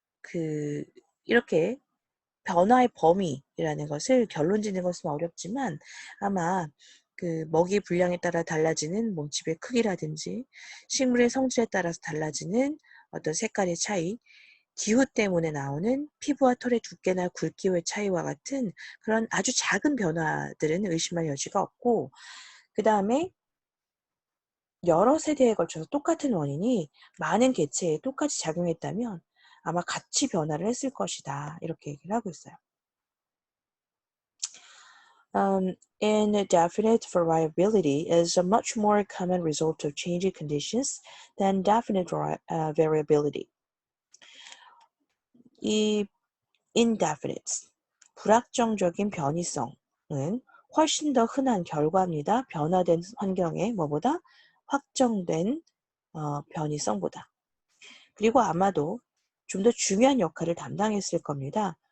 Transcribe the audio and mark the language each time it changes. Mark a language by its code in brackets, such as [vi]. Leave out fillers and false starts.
[ko] 그 이렇게 변화의 범위라는 것을 결론 짓는 것은 어렵지만 아마 그 먹이 분량에 따라 달라지는 몸집의 크기라든지 식물의 성질에 따라서 달라지는 어떤 색깔의 차이, 기후 때문에 나오는 피부와 털의 두께나 굵기의 차이와 같은 그런 아주 작은 변화들은 의심할 여지가 없고 그 다음에 여러 세대에 걸쳐서 똑같은 원인이 많은 개체에 똑같이 작용했다면 아마 같이 변화를 했을 것이다. 이렇게 얘기를 하고 있어요. [en] Indefinite variability is a much more common result of changing conditions than definite variability. [ko] 이 indefinite, 불확정적인 변이성은 훨씬 더 흔한 결과입니다. 변화된 환경에 뭐보다 확정된 변이성보다. 그리고 아마도 좀 더 중요한 역할을 담당했을 겁니다.